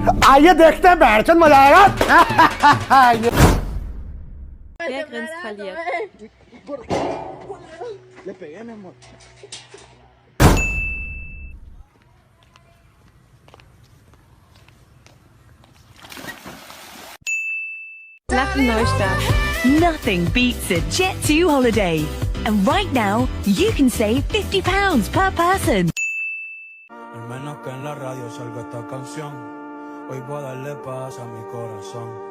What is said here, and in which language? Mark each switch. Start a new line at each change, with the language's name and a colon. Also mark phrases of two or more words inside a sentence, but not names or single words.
Hindi: आइए देखते हैं बैठचंद मजा आएगा।
German: Wer grinst verliert?
Spanish: Le pegué, mi amor.
German: Lachen Neustart.
English: Nothing beats a Jet2 holiday. And right now, you can save £50 per person.
Spanish: Al menos que en la radio salga esta canción. Hoy voy a darle paz a mi corazón.